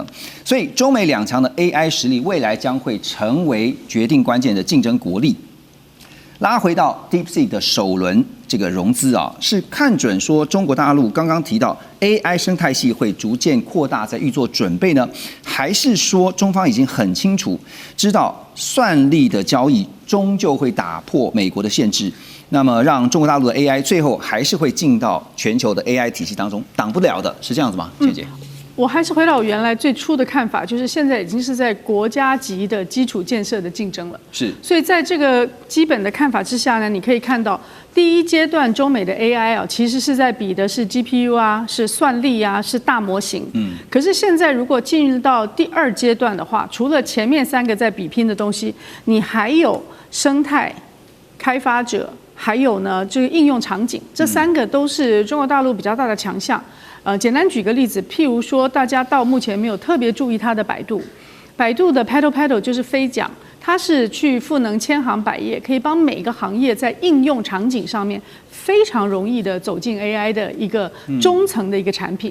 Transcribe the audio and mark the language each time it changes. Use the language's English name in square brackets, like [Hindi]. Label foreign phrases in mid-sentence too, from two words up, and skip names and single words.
[Chinese] 所以中美兩強的 AI 實力，未來將會成為決定關鍵的競爭國力。拉回到 DeepSeek 的首輪這個融資啊，是看準說中國大陸剛剛提到 AI 生態系會逐漸擴大，在預做準備呢？還是說中方已經很清楚知道算力的交易終究會打破美國的限制，那麼讓中國大陸的 AI 最後還是會進到全球的 AI 體系當中，擋不了的，是這樣子嗎？倩姐。我還是回到我原來最初的看法，就是現在已經是在國家級的基礎建設的競爭了。是，所以在这個基本的看法之下呢，你可以看到第一階段中美的 AI 啊，其實是在比的是 GPU 啊，是算力啊，是大模型。可是現在如果進入到第二階段的話，除了前面3個在比拼的東西，你還有生態、開發者，還有呢這個應用場景，這3個都是中國大陸比較大的強項。簡單舉個例子，譬如說，大家到目前沒有特別注意它的百度，百度的 PaddlePaddle 就是飛槳，它是去賦能千行百業，可以幫每個行業在應用場景上面非常容易的走進 AI 的一個中層的一個產品。